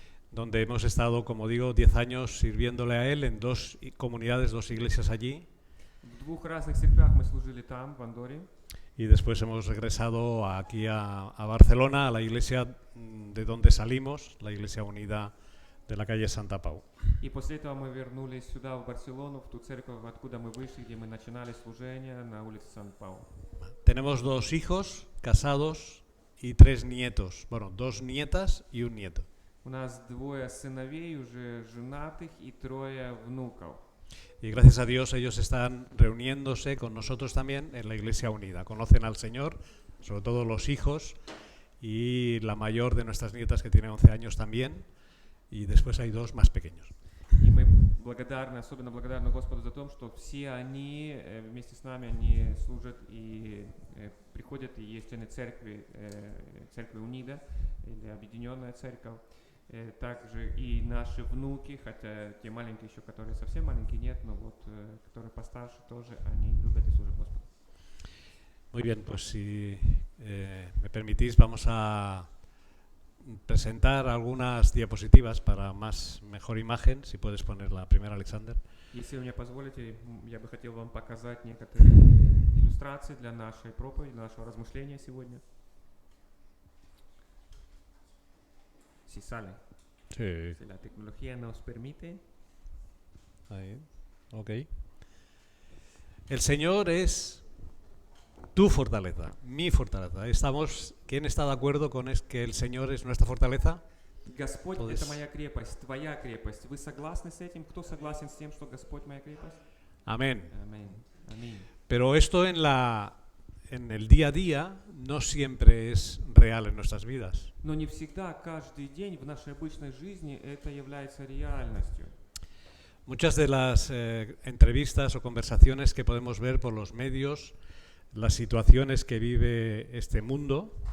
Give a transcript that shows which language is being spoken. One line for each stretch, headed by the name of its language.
Spanish: Donde hemos estado, como digo, 10 años sirviéndole a Él en dos comunidades, dos iglesias allí.
Russian: В двух разных церквях мы служили там, в Андоре.
Spanish: Y después hemos regresado aquí a Barcelona, a la iglesia de donde salimos, la Iglesia Unida de la calle Santa Pau.
Russian: И после этого мы вернулись сюда, в Барселону, в ту церковь, откуда мы вышли, где мы начинали служение на улице Сан-Пау.
Spanish: Tenemos 2 hijos casados y 3 nietos. Bueno, 2 nietas y un nieto.
Russian: У нас 2 сыновей, уже женатых, и 3 внуков.
Spanish: Y gracias a Dios ellos están reuniéndose con nosotros también en la Iglesia Unida. Conocen al Señor, sobre todo los hijos y la mayor de nuestras nietas que tiene 11 años también. Y después hay 2 más pequeños.
Russian: И мы благодарны, особенно благодарны Господу за то, что все они вместе с нами, они служат и приходят, и есть члены церкви, церкви Унида, или Объединенная Церковь. Также и наши внуки, хотя те маленькие еще, которые совсем маленькие, нет, но вот, которые постарше тоже, они любят и служат Господу.
Spanish: Muy bien, pues si me permitís vamos a presentar algunas diapositivas para mejor imagen. Si puedes poner la primera, Alexander.
Russian: Если вы мне позволите, я бы хотел вам показать некоторые иллюстрации для нашей проповеди, для нашего размышления сегодня.
Spanish: Si sale. Sí. Si la tecnología nos permite. Ahí. Ok. El Señor es tu fortaleza, mi fortaleza. ¿Quién está de acuerdo con que el Señor es nuestra fortaleza?
Russian: Господь
Spanish: Pues-
Russian: это моя крепость, твоя крепость. Вы согласны с этим? Кто согласен с тем, что Господь моя крепость?
Spanish: Amén.
Russian: Аминь. Аминь.
Spanish: Pero esto en el día a día no siempre es real en nuestras vidas.
Russian: Но не всегда, каждый день в нашей обычной жизни это является реальностью.
Spanish: Muchas de las entrevistas o conversaciones que podemos ver por los medios, las situaciones que vive este mundo,